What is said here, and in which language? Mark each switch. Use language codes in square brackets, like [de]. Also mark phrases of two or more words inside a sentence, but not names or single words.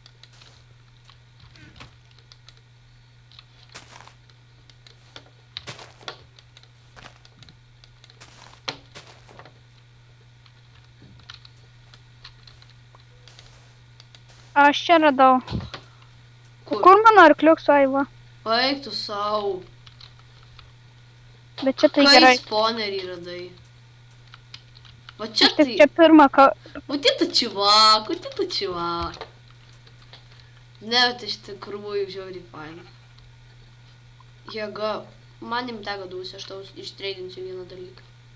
[lt] Aš čia radau. Kur? Kur mano arkliuks aiva? Eik tu sau. Bet čia tai Kai gerai. spawnerį radai? Va čia Aš tik tai... čia pirmą [ru] Вот это чувак, вот это чувак. [lt] Ne, tai iš tikrųjų žiauriai fainai. Jėga, man nimtego duosi, aš tau ištreidinsiu vieną dalyką.